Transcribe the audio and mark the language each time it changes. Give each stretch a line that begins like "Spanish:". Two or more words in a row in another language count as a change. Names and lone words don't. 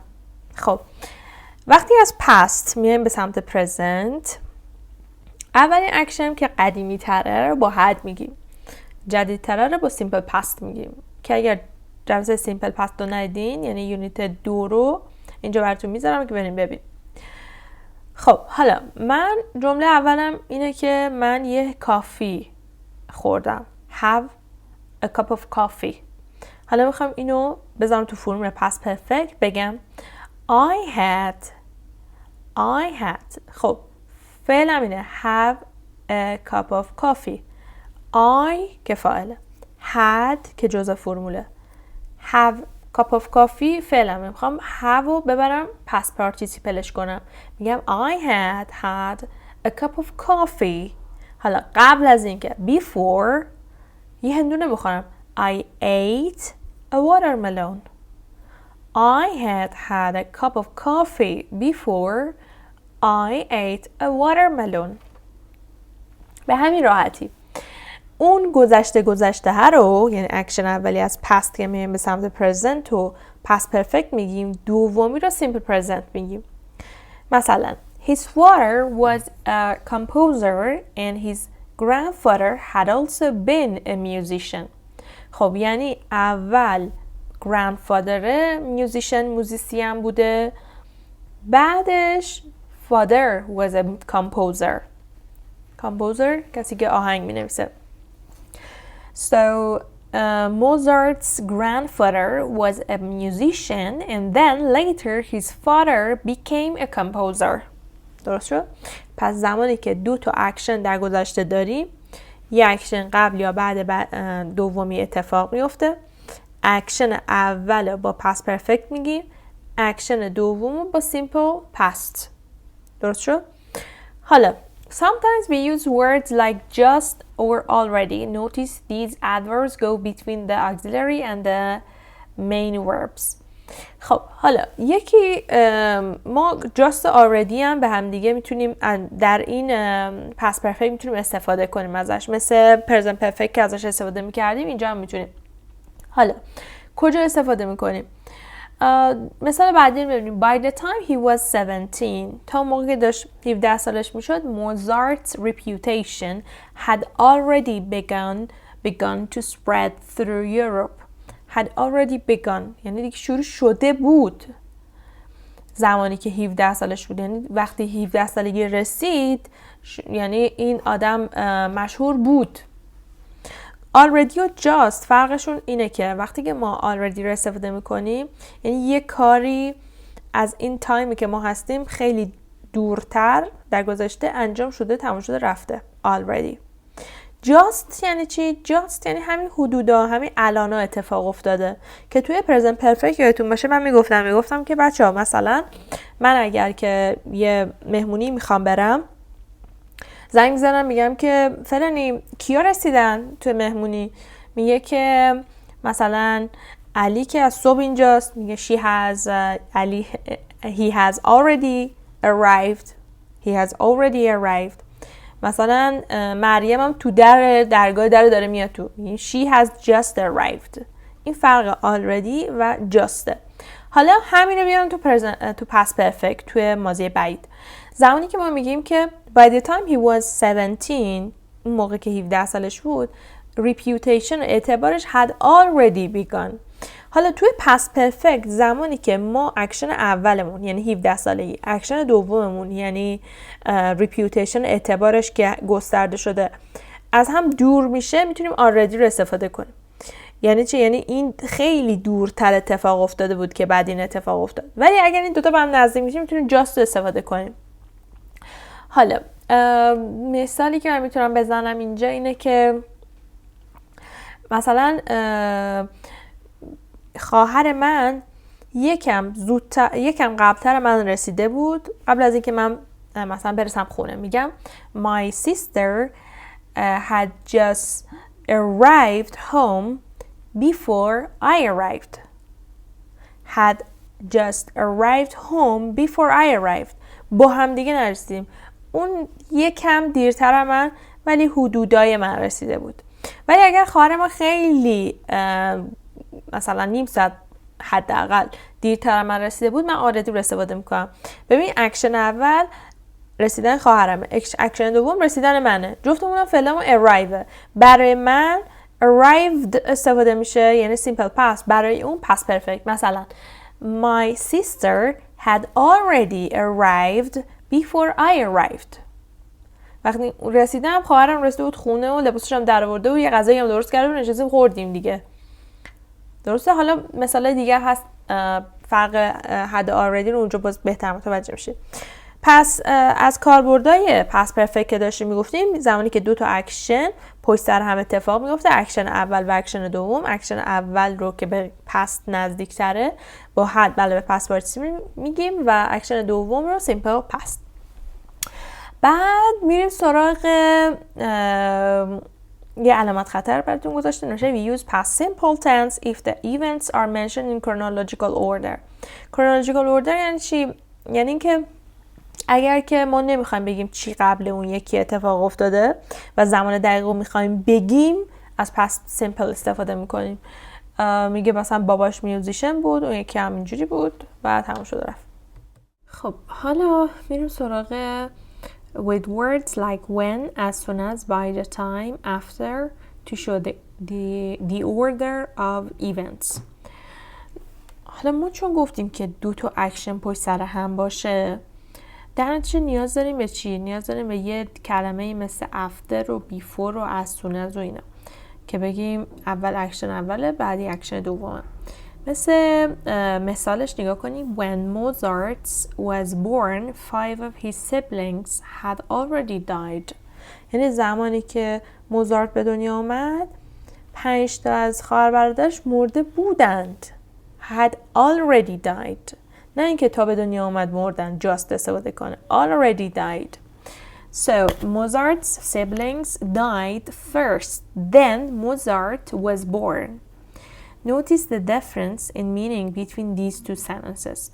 Persian: خب وقتی از پست میایم به سمت پرزنت، اولین اکشن که قدیمی تره رو با حد میگیم، جدید تره رو با
English: simple past
Persian: میگیم. که اگر جلسه
English: simple past
Persian: رو ندیدین، یعنی یونیت 2 رو اینجا براتون میذارم که بریم ببین. خب حالا من جمله اولم اینه که من یه کافی خوردم.
English: have a cup of coffee.
Persian: حالا میخوام اینو بذارم تو فرم
English: past perfect,
Persian: بگم
English: I had.
Persian: خب فعلم اینه
English: have a cup of coffee.
Persian: I که فاعله، had که جزء فرموله.
English: have cup of coffee
Persian: فعلمه. میخوام have رو ببرم پس پارتیسیپلش کنم، میگم
English: I had a cup of coffee.
Persian: حالا قبل از این که before یه هندونه بخورم،
English: I ate a watermelon. I had a cup of coffee before I ate a watermelon.
Persian: به همین راحتی. اون گذشته ها رو، یعنی اکشن اولی از پست که میایم به سمت پرزنت و
English: past perfect
Persian: میگیم، دومی رو
English: simple present
Persian: میگیم.
English: مثلا his father was a composer and his grandfather had also been a musician.
Persian: خب یعنی اول grandfather موزیسین بوده، بعدش
English: father was a composer.
Persian: کسی که آهنگ می نویسه.
English: So Mozart's grandfather was a musician and then later his father became a composer.
Persian: درست شد؟ پس زمانی که دو تا اکشن در گذشته داریم، یک اکشن قبل یا بعد دومی اتفاق میفته. اکشن اول با
English: past perfect
Persian: میگیم، اکشن دوم با
English: simple past.
Persian: درست شد؟
English: حالا sometimes we use words like just or already. Notice these adverbs go between the auxiliary and the main verbs.
Persian: خب حالا یکی ما
English: just already
Persian: هم به هم دیگه میتونیم در این
English: past perfect
Persian: میتونیم استفاده کنیم ازش، مثل
English: present perfect
Persian: که ازش استفاده میکردیم اینجا هم میتونیم. حالا کجا استفاده میکنیم؟ مثال بعدی رو ببینیم.
English: By the time he was 17,
Persian: تا موقعی که داشت 17 سالش میشد،
English: Mozart's reputation had already begun to spread through Europe. Had already begun
Persian: یعنی دیگه شروع شده بود. زمانی که 17 سالش بود، یعنی وقتی 17 سالگی رسید یعنی این آدم مشهور بود. already و just فرقشون اینه که وقتی که ما already رو استفاده میکنیم یعنی یه کاری از این تایمی که ما هستیم خیلی دورتر در گذشته انجام شده، تمام شده، رفته. already. just یعنی چی؟ just یعنی همین حدودا، همین الانا اتفاق افتاده که توی پرزنت پرفکت یادتون باشه من میگفتم که بچه‌ها مثلا من اگر که یه مهمونی میخوام برم زنگ میزنم میگم که فلانی کیا رسیدن توی مهمونی، میگه که مثلا علی که از صبح اینجاست، میگه
English: he has already arrived.
Persian: مثلا مریم هم تو درگاه داره میاد تو،
English: she has just arrived.
Persian: این فرق already و just. حالا همین رو بیارم تو
English: past perfect
Persian: توی ماضی بعید. زمانی که ما میگیم که
English: by the time he was 17،
Persian: این موقع که 17 سالش بود، reputation اعتبارش
English: had already begun.
Persian: حالا توی
English: past perfect
Persian: زمانی که ما اکشن اولمون یعنی 17 سالگی، اکشن دوممون یعنی reputation اعتبارش که گسترده شده از هم دور میشه، میتونیم already رو استفاده کنیم. یعنی چی؟ یعنی این خیلی دورتر اتفاق افتاده بود که بعد این اتفاق افتاد. ولی اگر این دوتا به هم نزدیک میشه میتونیم just رو استفاده کنیم. حالا مثالی که من میتونم بزنم اینجا اینه که مثلا خواهر من یکم قبلتر من رسیده بود، قبل از اینکه من مثلا برسم خونه.
English: میگم my sister had just arrived home before I arrived.
Persian: با هم دیگه نرسیدیم. اون یکم دیرتر من ولی حدودای من رسیده بود. ولی اگر خواهر ما خیلی مثلا نیم ساعت حداقل دیرتر من رسیده بود، من already رو استفاده میکنم. ببین اکشن اول رسیدن خواهرمه، اکشن دوم رسیدن منه، جفتمون فعلمون arrive. برای من arrived استفاده میشه یعنی
English: simple past،
Persian: برای اون
English: past perfect. مثلا my sister had already arrived before I arrived.
Persian: وقتی رسیدم خواهرم رسیده بود خونه و لباسش هم در آورده و یه غذایی هم درست کرده و نشستیم خوردیم دیگه. درسته؟ حالا مثال دیگه هست فرق
English: had already
Persian: رو اونجا باز بهتر متوجه میشه. پس از کاربردای
English: past perfect
Persian: که داشتیم میگفتیم زمانی که دو تا اکشن پشت سر هم اتفاق میفته، اکشن اول و اکشن دوم، اکشن اول رو که به پست نزدیک تره با had بله به
English: past participle
Persian: میگیم و اکشن دوم رو
English: simple past.
Persian: بعد میریم سراغ یه علامت خطر براتون گذاشته نوشته
English: we use past simple tense if the events are mentioned in chronological order. chronological order
Persian: یعنی چی؟ یعنی اینکه اگر که ما نمیخوایم بگیم چی قبل اون یکی اتفاق افتاده و زمان دقیق رو میخوایم بگیم، از
English: past simple
Persian: استفاده میکنیم. میگه مثلا باباش میوزیشن بود، اون یکی هم اینجوری بود و تموم شده رفت. خب حالا میریم سراغ
English: with words like when, as soon as, by the time, after to show the order of events.
Persian: حالا ما چون گفتیم که دو تا اکشن پشت سر هم باشه، در نتیجه نیاز داریم به چی؟ نیاز داریم به یه کلمه مثل after و before و
English: as soon as
Persian: و اینا که بگیم اول اکشن اوله بعدی اکشن دومه. مثالش نگاه کنیم.
English: When Mozart was born, 5 of his siblings had already died.
Persian: یعنی زمانی که موزارت به دنیا آمد 5 تا از خواهر برادرش مرده بودند.
English: had already died.
Persian: نه اینکه تا به دنیا آمد مردن، just استفاده کنه.
English: already died. So Mozart's siblings died first. Then Mozart was born. Notice the difference in meaning between these two sentences.